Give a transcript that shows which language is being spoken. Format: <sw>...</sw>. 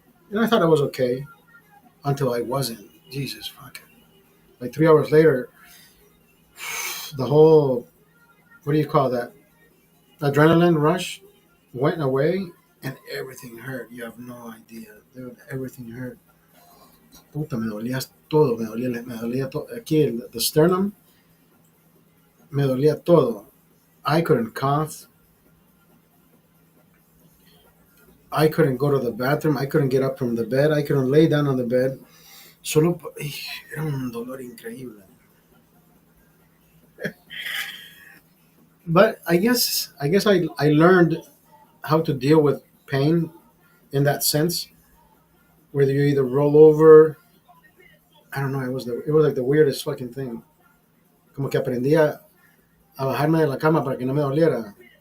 <en>And I thought I was okay until I wasn't. Jesus fuck. Like 3 hours later, the whole what do you call that? Adrenaline rush went away and everything hurt. You have no idea. Dude, everything hurt.</en> <es>Puta, me dolía todo, me dolía todo. Aquí, the sternum, me dolía todo.</es> <en>I couldn't cough. I couldn't go to the bathroom. I couldn't get up from the bed. I couldn't lay down on the bed.</en> <es>Solo, era un dolor increíble.</es> <en>But I learned how to deal with pain in that sense, whether you either roll over. I don't know. It was like the weirdest fucking thing.</en> <es>Como que aprendí a bajarme de la cama para que no me doliera.</es>